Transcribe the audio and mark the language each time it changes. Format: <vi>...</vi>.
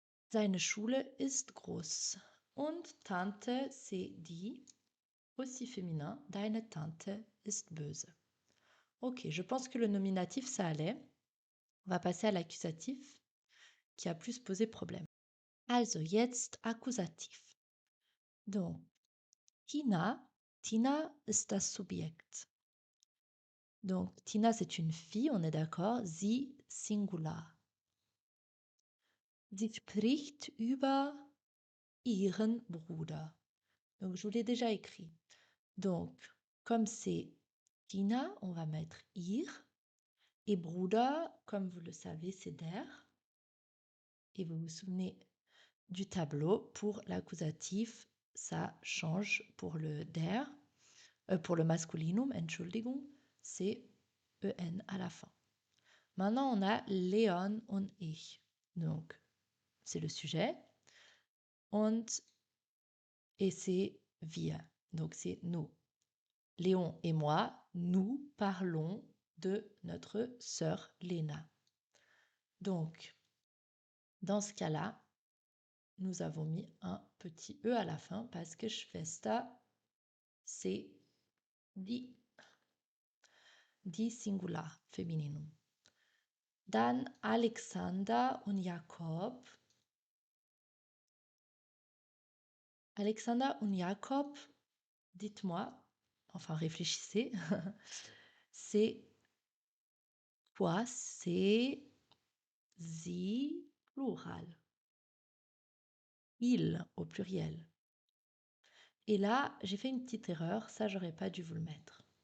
<de>Seine Schule ist groß. Und Tante, c'est die, aussi féminin.</de> <fr>Deine Tante ist böse. Ok, je pense que le nominatif, ça allait. On va passer à l'accusatif qui a plus posé problème.</fr> <de>Also, jetzt Akkusativ. Donc, Tina, Tina ist das Subjekt.</de> <fr>Donc, Tina, c'est une fille, on est d'accord.</fr> <de>Sie, Singular. Sie spricht über ihren Bruder.</de> <fr>Donc, je vous l'ai déjà écrit. Donc, comme c'est Tina, on va mettre ihr. Et Bruder, comme vous le savez, c'est der. Et vous vous souvenez du tableau, pour l'accusatif, ça change pour le der, pour le masculinum, Entschuldigung, c'est en à la fin. Maintenant, on a Leon und ich. Donc, c'est le sujet. Und, et c'est wir. Donc, c'est nous. Léon et moi, nous parlons de notre sœur Léna. Donc, dans ce cas-là, nous avons mis un petit E à la fin parce que Schwester, c'est die Singular, Femininum.</fr> <de>Dann Alexander und Jakob.</de> <fr>Alexander und Jakob, dites-moi, enfin réfléchissez, c'est quoi? C'est sie, plural. Il au pluriel. Et là, j'ai fait une petite erreur, ça j'aurais pas dû vous le mettre.</fr>